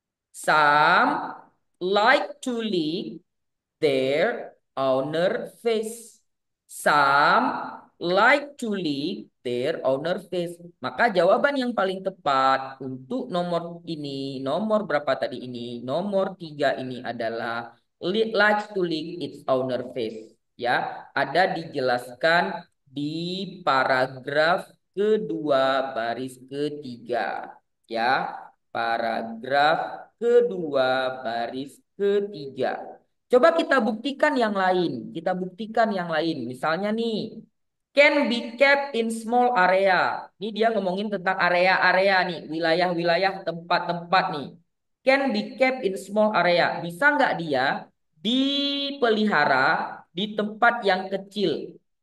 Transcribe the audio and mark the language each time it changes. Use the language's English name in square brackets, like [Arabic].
[English] Some like to lick their owner face. Some like to lick their owner face. [Indonesian] Maka jawaban yang paling tepat untuk nomor ini, nomor berapa tadi ini? Nomor 3 ini adalah [English] likes to lick its owner face. [Indonesian] Ya, ada dijelaskan di paragraf kedua baris ketiga. Ya, paragraf kedua baris ketiga. Coba kita buktikan yang lain. Kita buktikan yang lain. [English] Misalnya nih, can be kept in small area. [Indonesian] Ini dia ngomongin tentang area-area nih, wilayah-wilayah tempat-tempat nih. [English] Can be kept in small area. [Indonesian] Bisa nggak dia dipelihara di tempat yang kecil?